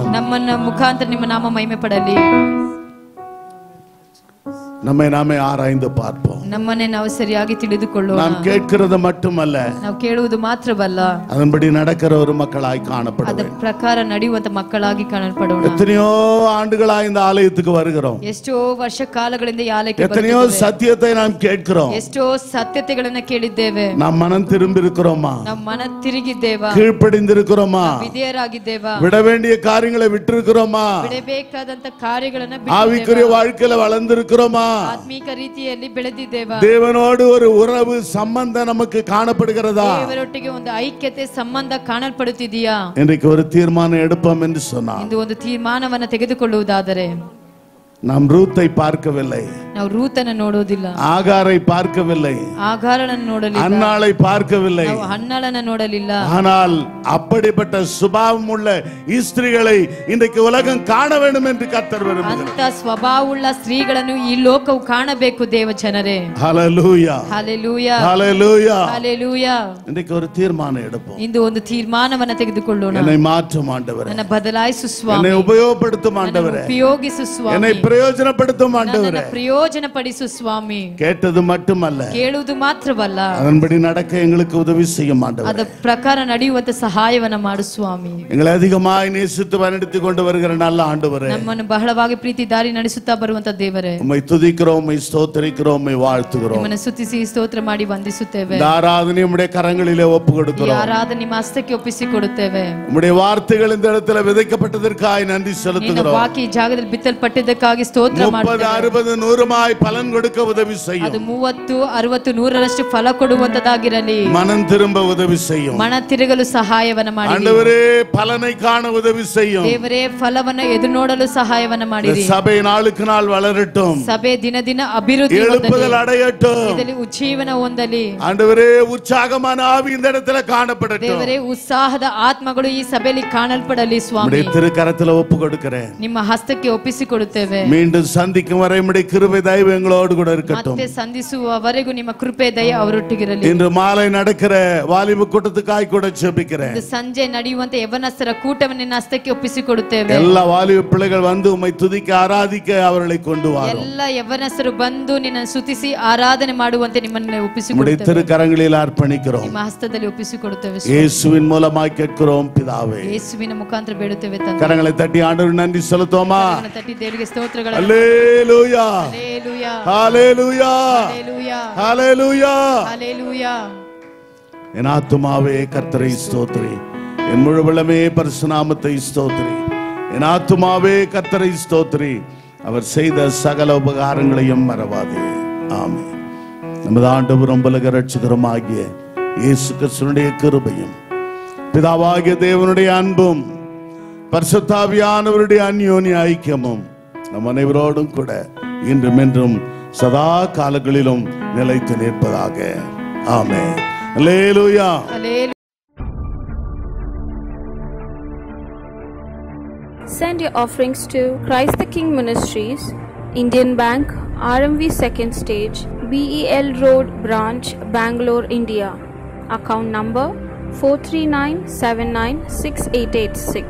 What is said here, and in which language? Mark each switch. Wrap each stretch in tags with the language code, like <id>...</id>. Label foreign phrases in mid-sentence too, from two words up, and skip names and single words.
<kn>ನಮ್ಮನ್ನ ಮುಖಾಂತರ ನಿಮ್ಮ ನಾಮ ಮಹಿಮೆ ಪಡಲಿ.</kn> <ta>நம்மை நாமே ஆராய்ந்து பார்ப்போம்.</ta> <kn>ನಮ್ಮನ್ನೇ ನಾವು ಸರಿಯಾಗಿ ತಿಳಿದುಕೊಳ್ಳೋಣ.</kn> <ta>நாம் கேட்கிறது மட்டுமல்ல,</ta> <kn>ನಾವು ಕೇಳುವುದು ಮಾತ್ರವಲ್ಲ,</kn> <ta>அதன்படி நடக்கிற ஒரு மக்களாய் காணப்பட</ta> <kn>ಅದರ</kn> <ta>வேண்டும்.</ta> <kn>ಪ್ರಕಾರ ನಡೆಯುವಂತ ಮಕ್ಕಳಾಗಿ ಕಾಣಲ್ಪಡೋಣ.</kn> <ta>எத்தனையோ ஆண்டுகளாய் இந்த ஆலயத்துக்கு வருகிறோம்.</ta> <kn>ಎಷ್ಟೋ ವರ್ಷ ಕಾಲಗಳಿಂದ ಈ ಆಲಯಕ್ಕೆ</kn> <ta>எத்தனையோ</ta> <kn>ಬರುತ್ತಿದ್ದೇವೆ.</kn> <ta>சத்தியத்தை நாம் கேட்கிறோம்.</ta> <kn>ಎಷ್ಟೋ ಸತ್ಯತೆಗಳನ್ನ ಕೇಳಿದ್ದೇವೆ.</kn> <ta>நாம் மனம் திரும்பி இருக்கிறோமா?</ta> <kn>ನಾವು ಮನ ತಿರುಗಿದ್ದೇವಾ?</kn> <ta>கீழ்ப்படிந்திருக்கிறோமா?</ta> <kn>ವಿಧೇಯರಾಗಿದ್ದೇವಾ?</kn> <ta>விட வேண்டிய காரியங்களை விட்டிருக்கிறோமா?</ta> <kn>ಬಿಡಬೇಕಾದಂತ ಕಾರ್ಯಗಳನ್ನ</kn> <ta>ஆவிக்குரிய</ta> <kn>ಬಿಟ್ಟಿದ್ದೇವಾ?</kn> <ta>வாழ்க்கையில வளர்ந்திருக்கிறோமா?</ta> <kn>ಆತ್ಮೀಕ ರೀತಿಯಲ್ಲಿ ಬೆಳೆದಿದ್ದೇವಾ?</kn> <ta>தேவனோடு ஒரு உறவு சம்பந்தம் நமக்கு காணப்படுகிறதா?</ta> <kn>ದೇವರೊಟ್ಟಿಗೆ ಒಂದು ಐಕ್ಯತೆ ಸಂಬಂಧ ಕಾಣಲ್ಪಡುತ್ತಿದೆಯಾ?</kn> <ta>இன்றைக்கு ஒரு தீர்மானம் எடுப்போம் என்று சொன்னார்.</ta> <kn>ಇಂದು ಒಂದು ತೀರ್ಮಾನವನ್ನ ತೆಗೆದುಕೊಳ್ಳುವುದಾದರೆ,</kn> <ta>நாம் ரூத்தை பார்க்கவில்லை,</ta> <kn>ನಾವು ರೂತನ ನೋಡೋದಿಲ್ಲ,</kn> <ta>ஆகாரை பார்க்கவில்லை,</ta> <kn>ಆಗಾರಳನ್ನು ನೋಡಲಿಲ್ಲ,</kn> <ta>அன்னாளை பார்க்கவில்லை.</ta> <kn>ನಾವು ಹನ್ನಳನ್ನ ನೋಡಲಿಲ್ಲ.</kn> <ta>ஆனால் அப்படிப்பட்ட சுபாவம் உள்ள ஸ்திரீகளை இன்றைக்கு உலகம் காண வேண்டும் என்று கர்த்தர் விரும்புகிறார்.</ta> <kn>ಅಂತ ಸ್ವಭಾವವುಳ್ಳ ಸ್ತ್ರೀಗಳನ್ನು ಈ ಲೋಕವು ಕಾಣಬೇಕು ದೇವ ಜನರೇ.</kn> <ta>ஹல்லேலூயா,</ta> <kn>ಹಲ್ಲೆಲೂಯಾ,</kn> <ta>ஹல்லேலூயா.</ta> <kn>ಹಲ್ಲೆಲೂಯಾ.</kn> <ta>இன்றைக்கு ஒரு தீர்மானம் எடுப்போம்.</ta> <kn>ಇಂದು ಒಂದು ತೀರ್ಮಾನವನ್ನ ತೆಗೆದುಕೊಳ್ಳೋಣ.</kn> <ta>என்னை மாற்றும் ஆண்டவரே,</ta> <kn>ನನ್ನ ಬದಲಾಯಿಸು ಸ್ವಾಮಿ,</kn> <ta>என்னை உபயோகப்படுத்தும் ஆண்டவரே,</ta> <kn>ಉಪಯೋಗಿಸು ಸ್ವಾಮಿ,</kn> <ta>என்னை பிரயோஜனப்படுத்தும் ஆண்டவரே.</ta> <kn>ಪ್ರಯೋಜನ ಪ್ರಯೋಜನಪಡಿಸು ಸ್ವಾಮಿ.</kn> <ta>கேட்டது மட்டுமல்ல,</ta> <kn>ಕೇಳುವುದು ಮಾತ್ರವಲ್ಲ,</kn> <ta>அதன்படி நடக்க எங்களுக்கு உதவி செய்யும் ஆண்டவரே.</ta> <kn>ಅದ ಪ್ರಕಾರ ನಡೆಯುವಂತ ಸಹಾಯವನ್ನ ಮಾಡು ಸ್ವಾಮಿ.</kn> <ta>எங்களை அதிகமாய் நேசித்து வழிநடத்தி கொண்டு வருகிற நல்ல ஆண்டவரே,</ta> <kn>ನಮ್ಮನ್ನು ಬಹಳವಾಗಿ ಪ್ರೀತಿ ದಾರಿ ನಡೆಸುತ್ತಾ ಬರುವಂತ ದೇವರೇ,</kn> <ta>உம்மை துதிக்கிறோம், உம்மை ஸ்தோத்திரிக்கிறோம், உம்மை வாழ்த்துகிறோம்.</ta> <kn>ನಿಮ್ಮನ್ನು ಸ್ತುತಿಸಿ ಸ್ತೋತ್ರ ಮಾಡಿ ವಂದಿಸುತ್ತೇವೆ.</kn> <ta>இந்த ஆராதனை உம்முடைய கரங்களிலே ஒப்பு</ta> <kn>ಈ</kn> <ta>கொடுக்கிறோம்.</ta> <kn>ಆರಾಧನೆ ನಿಮ್ಮ ಹಸ್ತಕ್ಕೆ ಒಪ್ಪಿಸಿಕೊಡುತ್ತೇವೆ.</kn> <ta>உம்முடைய வார்த்தைகள் இந்த இடத்துல விதைக்கப்பட்டதற்காய் நன்றி</ta> <kn>ನಿನ್ನ</kn> <ta>செலுத்துகிறோம்.</ta> <kn>ವಾಕ್ಯ ಈ ಜಾಗದಲ್ಲಿ ಬಿತ್ತಲ್ಪಟ್ಟಿದ್ದಕ್ಕಾಗಿ ಸ್ತೋತ್ರ</kn> <ta>30,</ta> <kn>ಮಾಡುತ್ತೇವೆ.</kn> <ta>60, 100 பலன் கொடுக்க உதவி</ta> <kn>ಅದು</kn> <ta>செய்யும்.</ta> <kn>30, 60, 100ರಷ್ಟು ಫಲ ಕೊಡುವಂತದಾಗಿರಲಿ.</kn> <ta>மனம் திரும்ப உதவி செய்யும்.</ta> <kn>ಮನ ತಿರುಗಲು ಸಹಾಯವನ್ನ ಮಾಡಿ</kn> <ta>ஆண்டவரே, பலனை காண உதவி செய்யும்.</ta> <kn>ದೇವರೇ, ಫಲವನ್ನು ಎದುರು ನೋಡಲು ಸಹಾಯವನ್ನ</kn> <ta>இந்த</ta> <kn>ಮಾಡಿರಿ.</kn> <ta>சபை நாளுக்கு நாள் வளரட்டும்,</ta> <kn>ಸಭೆ ದಿನ ದಿನ ಅಭಿವೃದ್ಧಿ</kn> <ta>எழுப்புதல்</ta> <kn>ಹೊಂದಲಿ,</kn> <ta>அடையட்டும்.</ta> <kn>ಇದರಲ್ಲಿ ಉಜ್ಜೀವನ ಹೊಂದಲಿ.</kn> <ta>ஆண்டவரே, உற்சாகமான ஆவி இந்த இடத்துல காணப்படட்டும்.</ta> <kn>ದೇವರೇ, ಉತ್ಸಾಹದ ಆತ್ಮಗಳು ಈ ಸಭೆಯಲ್ಲಿ ಕಾಣಲ್ಪಡಲಿ ಸ್ವಾಮಿ.</kn> <ta>உம்முடைய திருக்கரத்துல ஒப்பு கொடுக்கிறேன்.</ta> <kn>ನಿಮ್ಮ ಹಸ್ತಕ್ಕೆ ಒಪ್ಪಿಸಿಕೊಡುತ್ತೇವೆ.</kn> <ta>மீண்டும் சந்திக்கும் வரை உம்முடைய கிருபை தயவு எங்களோடு கூட இருக்கட்டும்.</ta> <kn>ಮತ್ತೆ ಸಂಧಿಸುವವರೆಗೂ ನಿಮ್ಮ ಕೃಪೆ ದಯ ಅವರೊಟ್ಟಿಗಿರಲಿ.</kn> <ta>இன்று மாலை நடக்கிற வாலிப கூட்டத்துக்காய் கூட ஜெபிக்கிறேன்.</ta> <kn>ಇಂದು ಸಂಜೆ ನಡೆಯುವಂತ ಯವನಸ್ಥರ ಕೂಟವನ್ನು ನಿನ್ನ ಹಸ್ತಕ್ಕೆ ಒಪ್ಪಿಸಿಕೊಡುತ್ತೇವೆ.</kn> <ta>எல்லா வாலிப பிள்ளைகள் வந்து உம்மை துதிக்க ஆராதிக்க அவர்களை கொண்டு வாரும்.</ta> <kn>ಎಲ್ಲ ಯವನಸ್ಥರು ಬಂದು ನಿನ್ನ ಸ್ತುತಿಸಿ ಆರಾಧನೆ ಮಾಡುವಂತೆ ನಿಮ್ಮನ್ನು</kn> <ta>உம்முடைய</ta> <kn>ಒಪ್ಪಿಸಿಕೊಡುತ್ತೇವೆ.</kn> <ta>திருக்கரங்களில் அர்ப்பணிக்கிறோம்.</ta> <kn>ನಿಮ್ಮ ಹಸ್ತದಲ್ಲಿ ಒಪ್ಪಿಸಿಕೊಡುತ್ತೇವೆ.</kn> <ta>இயேசுவின் மூலமாய் கேட்கிறோம் பிதாவே.</ta> <kn>ಯೇಸುವಿನ ಮುಖಾಂತರ ಬೇಡುತ್ತೇವೆ ತಂದೆ.</kn> <ta>கரங்களை தட்டி ஆண்டவருக்கு நன்றி செலுத்துவோமா?</ta> <kn>ಕರಗಳನ್ನು ತಟ್ಟಿ ದೇವರಿಗೆ ಸ್ತೋತ್ರಗಳನ್ನು.</kn> <ta>அல்லேலூயா,</ta> <kn>ಹಲ್ಲೆಲೂಯಾ,</kn> <ta>ஹalleluya,</ta> <kn>ಹಲ್ಲೆಲೂಯಾ,</kn> <ta>ஹalleluya.</ta> <kn>ಹಲ್ಲೆಲೂಯಾ.</kn> <ta>என் ஆத்துமாவே கர்த்தரை ஸ்தோத்திரி, என் முழு உள்ளமே பரிசுத்த நாமத்தை ஸ்தோத்திரி. என் ஆத்துமாவே கர்த்தரை ஸ்தோத்திரி, அவர் செய்த சகல உபகாரங்களையும் மறவாதே. ஆமென். நமது ஆண்டவரும் உலக இரட்சகருமாகிய இயேசு கிறிஸ்துவினுடைய கிருபையும் பிதாவாகிய தேவனுடைய அன்பும் பரிசுத்த ஆவியானவருடைய அந்யோன்ய ஐக்கியமும் நம் அனைவரோடும் கூட இன்றும் என்றும் சதா காலங்களிலும் நிலைத்து நிற்பதாக. ஆமென். அல்லேலூயா.</ta> <kn>ಹಲ್ಲೆಲೂಯಾ.</kn> <en>Send your offerings to Christ the King Ministries, Indian Bank, RMV 2nd Stage, BEL Road Branch, Bangalore, India. Account number 439796886.</en>